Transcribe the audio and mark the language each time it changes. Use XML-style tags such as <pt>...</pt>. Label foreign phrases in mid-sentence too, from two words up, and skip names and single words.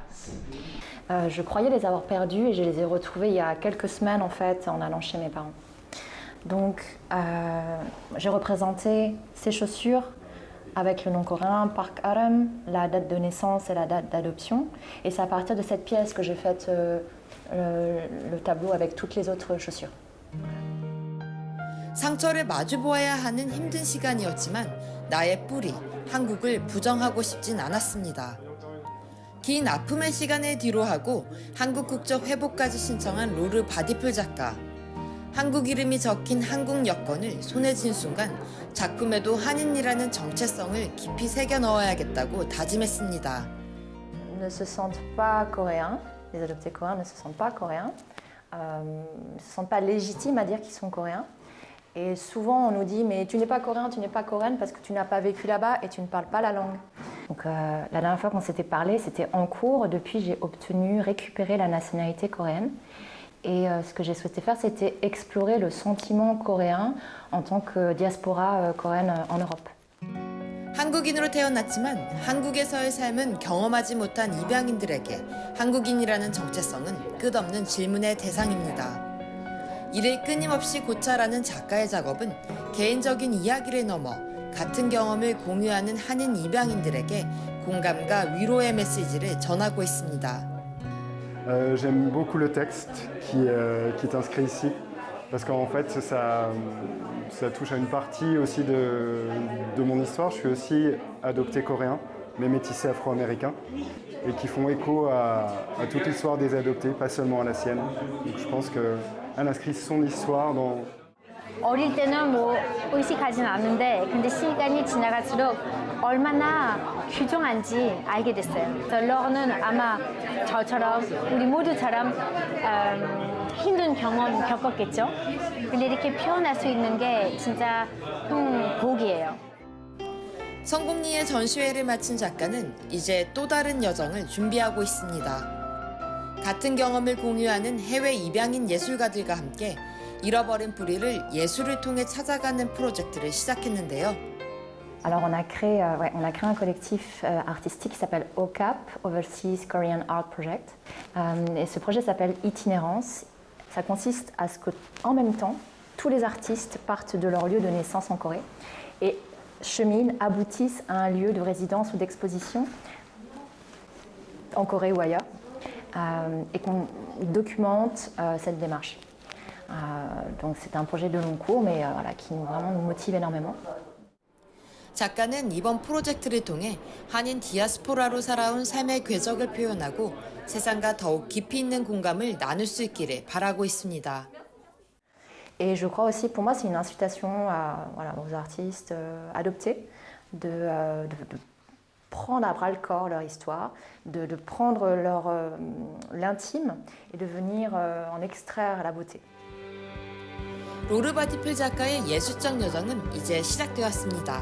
<fr>Je croyais les avoir perdus et je les ai retrouvés il y a quelques semaines en fait en allant chez mes parents. Donc j'ai représenté ces chaussures avec le nom coréen Park Aram, la date de naissance et la date d'adoption. Et c'est à partir de cette pièce que j'ai fait le tableau avec toutes les autres chaussures.</fr> <ko>상처를 마주 보아야 하는 힘든 시간이었지만 나의 뿌리, 한국을 부정하고 싶진 않았습니다. 긴 아픔의 시간을 뒤로하고 한국 국적 회복까지 신청한 로르 바디풀 작가. 한국 이름이 적힌 한국 여권을 손에 쥔 순간 작품에도 한인이라는 정체성을 깊이 새겨 넣어야겠다고 다짐했습니다.</ko> <fr>Ne se sentent pas coréens, les adoptés coréens ne se sentent pas coréens, ne se sentent pas légitimes à dire qu'ils sont coréens. Et souvent on nous dit mais tu n'es pas coréen, tu n'es pas coréenne parce que tu n'as pas vécu là-bas et tu ne parles pas la langue. Donc, la dernière fois qu'on s'était parlé, c'était en cours. Depuis, j'ai récupéré la nationalité coréenne. Et ce que j'ai souhaité faire, c'était explorer le sentiment coréen en tant que diaspora coréenne en Europe.</fr> <ko>한국인으로 태어났지만 한국에서의 삶은 경험하지 못한 입양인들에게 한국인이라는 정체성은 끝없는 질문의 대상입니다. 이를 끊임없이 고찰하는 작가의 작업은 개인적인 이야기를 넘어 같은 경험을 공유하는 한인 입양인들에게 공감과 위로의 메시지를 전하고 있습니다.</ko> <fr>J'aime beaucoup le texte qui est inscrit ici, parce qu'en fait ça touche à une partie aussi de mon histoire. Je suis aussi adopté coréen, mais métissé afro-américain, et qui font écho à toute l'histoire des adoptés, pas seulement à la sienne. Donc je pense qu'elle inscrit son histoire dans...</fr> <ko>어릴 때는 뭐 의식하진 않는데 근데 시간이 지나갈수록 얼마나 귀중한지 알게 됐어요. 그래서 러는 아마 저처럼 우리 모두처럼 힘든 경험 겪었겠죠. 근데 이렇게 표현할 수 있는 게 진짜 복이에요. 성공리에 전시회를 마친 작가는 이제 또 다른 여정을 준비하고 있습니다. 같은 경험을 공유하는 해외 입양인 예술가들과 함께 잃어버린 뿌리를 예술을 통해 찾아가는 프로젝트를 시작했는데요.</ko> <fr>Alors on a créé un collectif artistique qui s'appelle OCAP, Overseas Korean Art Project. Et ce projet s'appelle Itinérance. Ça consiste à ce qu'en même temps, tous les artistes partent de leur lieu de naissance en Corée et cheminent, aboutissent à un lieu de résidence ou d'exposition en Corée ou ailleurs et qu'on documente cette démarche. Donc c'est un projet de long cours, mais voilà, qui vraiment nous motive énormément.</fr> <ko>작가는 이번 프로젝트를 통해 한인 디아스포라로 살아온 삶의 궤적을 표현하고 세상과 더욱 깊이 있는 공감을 나눌 수 있기를 바라고 있습니다.</ko> <fr>Et je crois aussi, pour moi, c'est une incitation aux artistes adoptés de prendre à bras le corps leur histoire, de prendre l'intime et de venir en extraire la beauté.</fr> <ko>로르 바디필 작가의 예술적 여정은 이제 시작되었습니다.</ko>